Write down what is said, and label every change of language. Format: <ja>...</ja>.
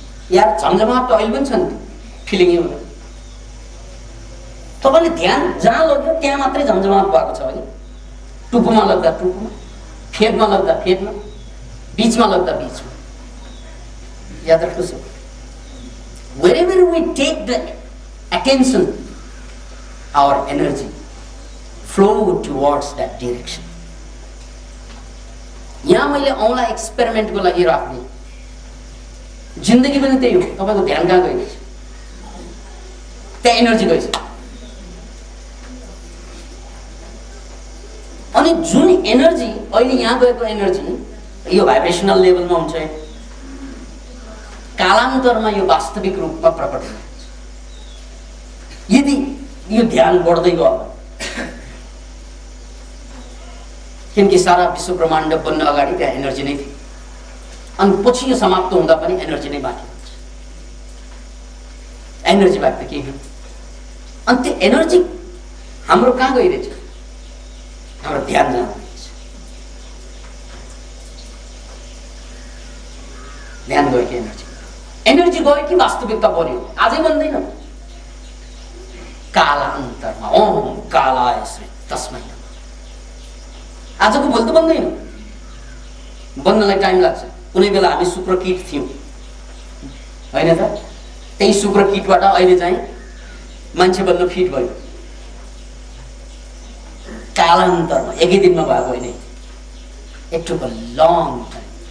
<ne>यार झमझमाहट त अहिले पनि छ नि, फिलिङै हुँदैन। तपाईँले ध्यान जहाँ लग्यो त्यहाँ मात्रै झमझमाहट भएको छ भने टुप्पोमा लग्दा टुप्पोमा, फेदमा लग्दा फेदमा, बीचमा लग्दा बीचमा। याद राख्नुहोस्,</ne> <en>wherever we take the attention, our energy flow towards that direction.</en> <ne>यहाँ मैले औँला एक्सपेरिमेन्टको लागि राख्ने, जिन्दगी पनि त्यही हो। तपाईँको ध्यान कहाँ गइरहेछ, त्यहाँ एनर्जी गइछ। अनि जुन एनर्जी अहिले यहाँ गएको एनर्जी यो भाइब्रेसनल लेभलमा हुन्छ, कालान्तरमा यो वास्तविक रूपमा प्रकट हुन्छ। यदि यो ध्यान बढ्दै गयो, किनकि सारा विश्व ब्रह्माण्ड बन्न अगाडि त्यहाँ एनर्जी नै थियो, अनि पछि यो समाप्त हुँदा पनि एनर्जी नै बाँकी हुन्छ। एनर्जी बाहेक त केही होइन। अनि त्यो एनर्जी हाम्रो कहाँ गइरहेछ? हाम्रो ध्यान जहाँ गइरहेछ। ध्यान गयो कि एनर्जी गयो कि वास्तविकता बन्यो? आजै बन्दैन। कालान्तरमा</ne> <sa>ओम कालाय श्री तस्मै नमः।</sa> <ne>आजको भोलि त बन्दैन, बन्नलाई टाइम लाग्छ। कुनै बेला हामी शुक्रकीट थियौँ होइन त? त्यही शुक्रकीटबाट अहिले चाहिँ मान्छे बन्न फिट भयो। कालान्तरमा, एकै दिनमा भएको होइन।</ne> <en>It took a long time.</en>